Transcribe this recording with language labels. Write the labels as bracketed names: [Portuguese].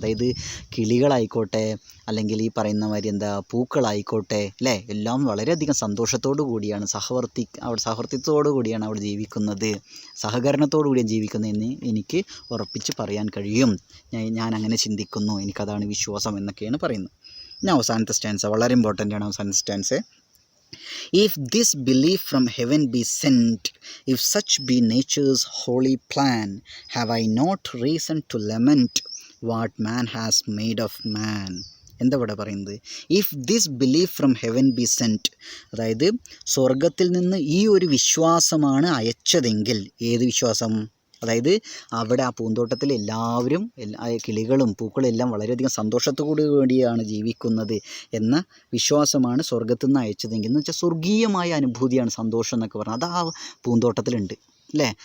[Malayalam] അതായത് കിളികളായിക്കോട്ടെ, അല്ലെങ്കിൽ ഈ പറയുന്ന മാതിരി പൂക്കളായിക്കോട്ടെ അല്ലേ, എല്ലാം വളരെയധികം സന്തോഷത്തോടു കൂടിയാണ്, സഹവർത്തിത്വത്തോടു കൂടിയാണ് അവിടെ ജീവിക്കുന്നത്, സഹകരണത്തോടു കൂടിയാണ് ജീവിക്കുന്നതെന്ന് എനിക്ക് ഉറപ്പിച്ച് പറയാൻ കഴിയും. ഞാൻ അങ്ങനെ ചിന്തിക്കുന്നു, എനിക്കതാണ് വിശ്വാസം എന്നൊക്കെയാണ് പറയുന്നത്. ഇനി അവസാനത്തെ സ്റ്റാൻസ് വളരെ ഇമ്പോർട്ടൻ്റ് ആണ്. അവസാനത്തെ stance, [English] if this belief from heaven be sent, if such be nature's holy plan, have I not reason to lament what man has made of man. [Malayalam] എന്താ ഇവിടെ പറയുന്നത്, [English] if this belief from heaven be sent, [Malayalam] അതായത് സ്വർഗത്തിൽ നിന്ന് ഈ ഒരു വിശ്വാസമാണ് അയച്ചതെങ്കിൽ. ഏത് വിശ്വാസം, അതായത് അവിടെ ആ പൂന്തോട്ടത്തിൽ എല്ലാവരും കിളികളും പൂക്കളും എല്ലാം വളരെയധികം സന്തോഷത്തോടു കൂടിയാണ് ജീവിക്കുന്നത് എന്ന വിശ്വാസമാണ് സ്വർഗത്തിൽ നിന്ന് അയച്ചതെങ്കിൽ, എന്ന് വെച്ചാൽ സ്വർഗീയമായ അനുഭൂതിയാണ് സന്തോഷം എന്നൊക്കെ പറഞ്ഞാൽ അത് ആ പൂന്തോട്ടത്തിലുണ്ട് അല്ലേ.